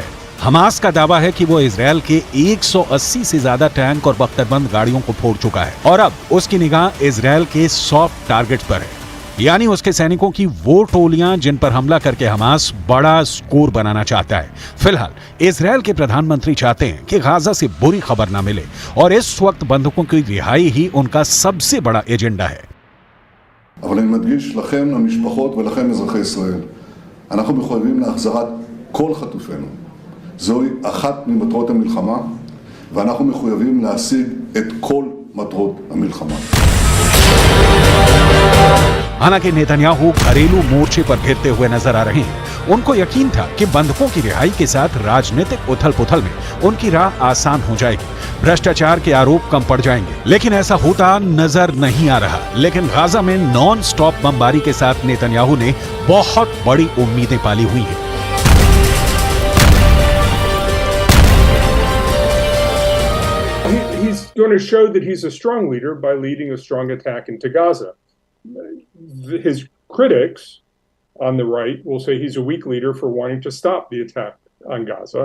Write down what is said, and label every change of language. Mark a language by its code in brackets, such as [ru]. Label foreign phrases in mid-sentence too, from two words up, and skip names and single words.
[hi] हमास का दावा है कि वो इजरायल के 180 से ज्यादा टैंक और बख्तरबंद गाड़ियों को फोड़ चुका है और अब उसकी निगाह इजरायल के [en] soft target [hi] पर है, यानी उसके सैनिकों की वो टोलियां जिन पर हमला करके हमास बड़ा स्कोर बनाना चाहता है। फिलहाल इजरायल के प्रधानमंत्री चाहते हैं कि गाजा से बुरी खबर ना मिले और इस वक्त बंधकों की रिहाई ही उनका सबसे बड़ा एजेंडा है। [he] אבל אני מדגיש לכם, המשפחות ולכם אזרחי ישראל, אנחנו מחויבים להחזרת כל חטופינו. זוהי אחת ממטרות המלחמה, ואנחנו מחויבים להשיג את כל מטרות המלחמה. [hi] हालांकि नेतन्याहू घरेलू मोर्चे पर घिरते हुए नजर आ रहे हैं। उनको यकीन था कि बंधकों की रिहाई के साथ राजनीतिक उथल पुथल में उनकी राह आसान हो जाएगी, भ्रष्टाचार के आरोप कम पड़ जाएंगे, लेकिन ऐसा होता नजर नहीं आ रहा। लेकिन गाजा में [en] non stop [hi] बमबारी के साथ नेतन्याहू ने बहुत बड़ी उम्मीदें पाली हुई हैं। [en] He's going to show that he's a strong leader by leading a strong attack into Gaza. His critics on the right will say he's a weak leader for wanting to stop the attack on Gaza.